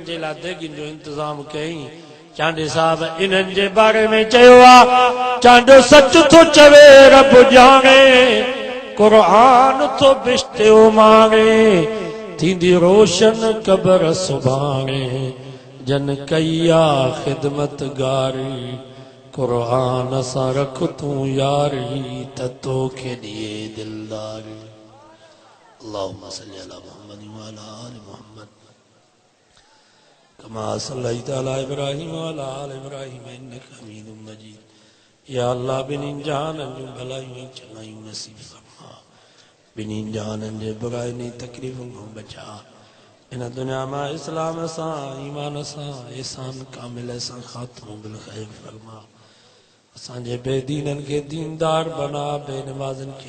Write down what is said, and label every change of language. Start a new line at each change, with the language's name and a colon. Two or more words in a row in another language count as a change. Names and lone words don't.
Sindhi: जे लाइ देगिन जो इंतज़ाम कई चांडे साहब इन्हनि जे बारे में चयो आ चांडो सच थो चवे रब ॼाणे क़ुरान तो बिश्त उमाणे थींदी रोशन क़बर सुभाणे जन कई आ ख़िदमत गारी क़ुरान सां रख तूं यारी त तोखे ॾिए दिलदारी
Arabic: اللهم صل على محمد وعلى آل محمد كما صليت على إبراهيم وعلى آل إبراهيم إنك حميد مجيد
Sindhi: या अल्लाह बिन्हिनि जहाननि जूं भलायूं ऐं चङायूं नसीब फरमा बिन्हिनि जहाननि जे बुराइयुनि तकलीफ़ुनि खां बचा इन दुनिया में इस्लाम सां ईमान सां एहसान कामिल सां ख़ात्मो बिल ख़ैर फरमा असांजे बेदीननि खे दीनदार बना बेनमाज़नि खे